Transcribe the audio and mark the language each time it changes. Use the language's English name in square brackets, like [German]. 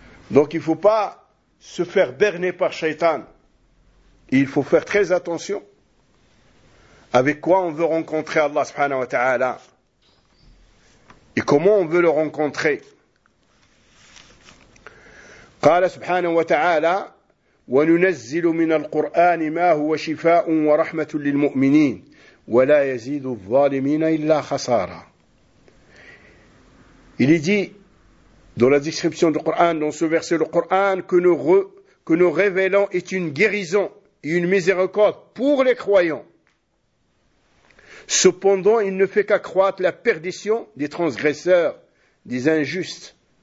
[French] Donc il ne faut pas se faire berner par Shaitan. Il faut faire très attention avec quoi on veut rencontrer Allah [Arabic] subhanahu wa ta'ala [French] et comment on veut le rencontrer. [Arabic] Qala subhanahu wa ta'ala وننزل من القرآن ما هو شفاء ورحمة للمؤمنين ولا يزيد الظالمين إلا خسارة. [French] Il est dit dans la description du Coran, dans ce verset, le Coran que nous révélons est une guérison et une miséricorde pour les croyants. Cependant, il ne fait qu'accroître la perdition des transgresseurs, des injustes.